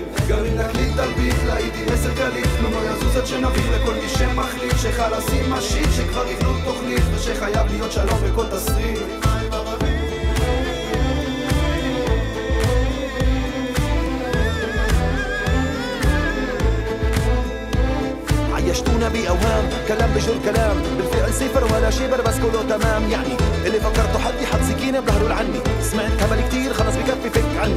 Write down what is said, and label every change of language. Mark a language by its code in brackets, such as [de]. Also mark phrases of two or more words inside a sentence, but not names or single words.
[he] גם אם נקליט על ביט להיטי מסר קליט, כלום לא יזוז עד שנבהיר לכל מי שמחליט שחלשים משיט, שכבר יבנו תוכנית ושחייב להיות שלום בכל תסריט. [ar] عيشتونا بأوهام، كلام بجر كلام، بالفعل صفر ولا شبر بس كله تمام. يعني اللي فكرته حد يحط سكينة بظهره لعني، سمعت همل كتير خلص بكفي فك عني.